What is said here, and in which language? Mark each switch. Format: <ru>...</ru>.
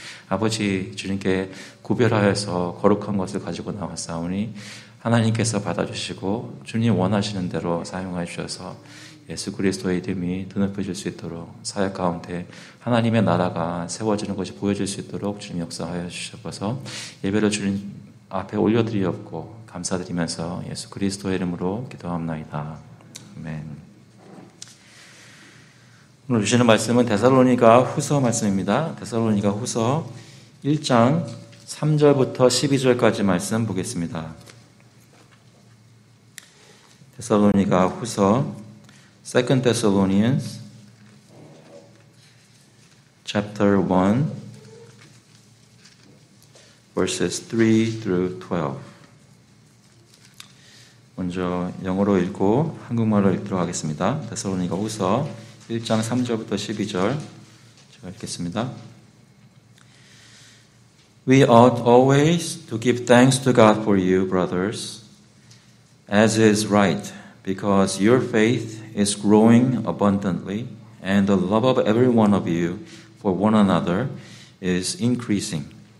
<ko>아버지 주님께 구별하여서 거룩한 것을 가지고 나왔사오니 하나님께서 받아주시고 주님 원하시는 대로 사용하여 주셔서 예수 그리스도의 이름이 드높여질 수 있도록 사역 가운데 하나님의 나라가 세워지는 것이 보여질 수 있도록 주님 역사하여 주셔서 예배를 주님 앞에 올려드리옵고 감사드리면서 예수 그리스도의 이름으로 기도합나이다. 아멘. 오늘 주시는 말씀은 데살로니가 후서 말씀입니다. 데살로니가 후서 1장 3절부터 12절까지 말씀 보겠습니다. 데살로니가 후서</ko> <en>2 Thessalonians chapter 1 verses 3 through 12.</en> <ko>먼저 영어로 읽고 한국말로 읽도록 하겠습니다. 데살로니가 후서 1장 3절부터 12절 제가 읽겠습니다.</ko> <en>We ought always to give thanks to God for you, brothers, as is right, because your faith is growing abundantly, and the love of every one of you for one another is increasing.</en>